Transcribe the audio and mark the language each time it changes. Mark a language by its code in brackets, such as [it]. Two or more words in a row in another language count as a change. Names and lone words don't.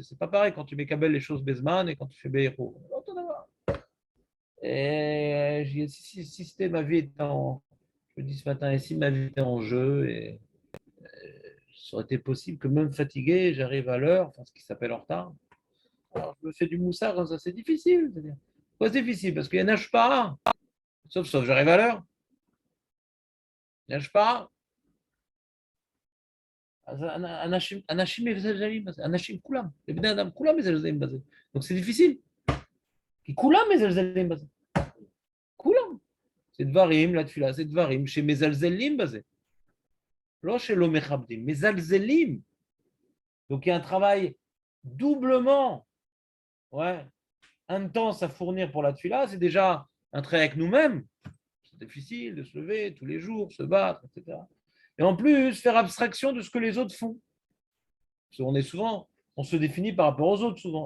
[fr] C'est pas pareil quand tu mets Kabel les choses Bezman et quand tu fais Beiro. Et si c'était ma vie était en, je me dis ce matin, et si ma vie était en jeu, et ça aurait été possible que même fatigué, j'arrive à l'heure, enfin ce qui s'appelle en retard. Alors, je me fais du moussard, comme ça, c'est difficile. Pourquoi c'est difficile? Parce qu'il n'y en a pas. Sauf, j'arrive à l'heure. Il n'y en a pas. [he] אנשים מזלזלים בזה, אנשים כולם, לבני אדם כולם מזלזלים בזה. [fr] Donc c'est difficile, [he] כי כולם מזלזלים בזה, כולם. זה דברים, לתפילה, זה דברים שמזלזלים בזה. לא שלא מכבדים, מזלזלים. [fr] Donc il y a un travail doublement ouais, intense à fournir pour la tefila. C'est déjà un travail avec nous-mêmes. C'est difficile de se lever tous les jours, se battre, etc. Et en plus, faire abstraction de ce que les autres font. Parce qu'on est souvent, on se définit par rapport aux autres souvent.